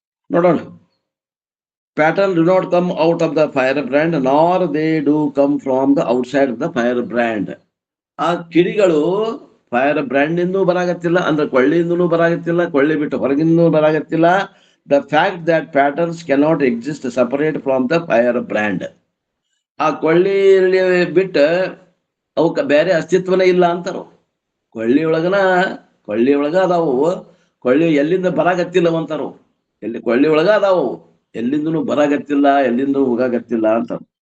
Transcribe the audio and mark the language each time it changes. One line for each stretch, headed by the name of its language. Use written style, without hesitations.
Kannada: ನೋಡೋಣ.
English: Pattern do not come out of the fire brand nor they do come from the outside the fire brand.
Kannada: ಆ ಕಿಡಿಗಳು fire brand ಇಂದೂ ಬರಾಗತ್ತಿಲ್ಲ, ಅಂದ್ರೆ ಕೊಳ್ಳಿಯಿಂದನೂ ಬರಾಗತ್ತಿಲ್ಲ, ಕೊಳ್ಳಿ ಬಿಟ್ಟು ಹೊರಗಿಂದೂ ಬರಾಗತ್ತಿಲ್ಲ.
English: The fact that patterns cannot exist separate from the fire brand.
Kannada: ಆ ಕೊಳ್ಳಿ ಬಿಟ್ಟ ಅವಕ್ಕ ಬೇರೆ ಅಸ್ತಿತ್ವನೇ ಇಲ್ಲ ಅಂತಾರ. ಕೊಳ್ಳಿ ಒಳಗ ಅದಾವು, ಕೊಳ್ಳಿ ಎಲ್ಲಿಂದ ಬರಾಗತ್ತಿಲ್ಲ ಅಂತಾರ. ಕೊಳ್ಳಿ ಒಳಗ ಅದಾವು, ಎಲ್ಲಿಂದನೂ ಬರಾಗತ್ತಿಲ್ಲ, ಎಲ್ಲಿಂದ ಹೋಗಾಗತ್ತಿಲ್ಲ ಅಂತಾರ.